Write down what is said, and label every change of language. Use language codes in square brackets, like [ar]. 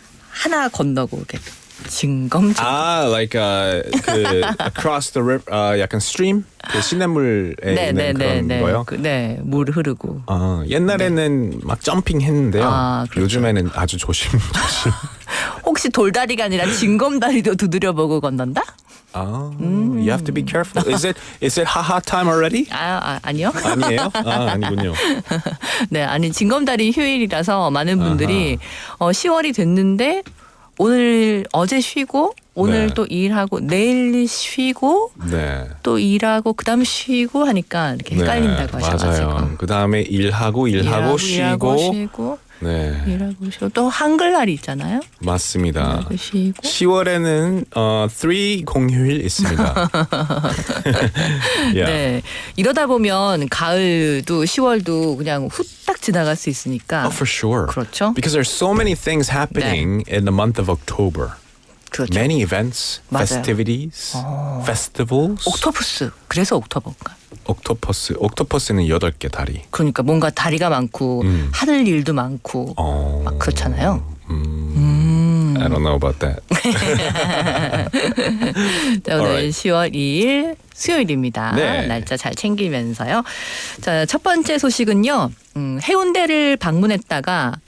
[ko] 하나 건너고 이렇게 징검. [en] like across the river, [ko] 약간 [en] stream? [ko] 그 시냇물에 있는 그런 거요? 네, 물 흐르고. 옛날에는 막 점핑 했는데요. 그렇죠. 요즘에는 아주 조심. 혹시 돌다리가 아니라 징검다리도 두드려보고 건넌다? [en] You have to be careful. Is it haha time already? [ko] 아니요. 아니에요? 아니군요. 네, 아니 징검다리 휴일이라서 많은 분들이 10월이 됐는데 어제 쉬고 오늘 네. 또 일하고 내일 쉬고 네. 또 일하고 그다음 쉬고 하니까 이렇게 헷갈린다고 하셔가지고. 맞아요. 그다음에 일하고 쉬고. 네. 일하고 쉬고 또 한글날이 있잖아요. 맞습니다. 쉬고. 10월에는 3 공휴일 있습니다. [en] yeah. [ko] 네. 이러다 보면 가을도 10월도 그냥 후딱 지나갈 수 있으니까. [en] Oh, for sure. [ko] 그렇죠. [en] Because there's so many things happening in the month of October. [ko] 그렇죠. [en] Many events, [ko] 맞아요. [en] festivities, festivals. [ko] 옥토퍼스. 그래서 옥토버인가? 옥토퍼스는 8개 다리. 그러니까 뭔가 다리가 많고 하늘 일도 많고 막 그렇잖아요. [en] I don't know about that. [ko] 자, 오늘 [en] Alright. [ko] 10월 2일 수요일입니다. 네. 날짜 잘 챙기면서요. 자, 첫 번째 소식은요. 해운대를 방문했다가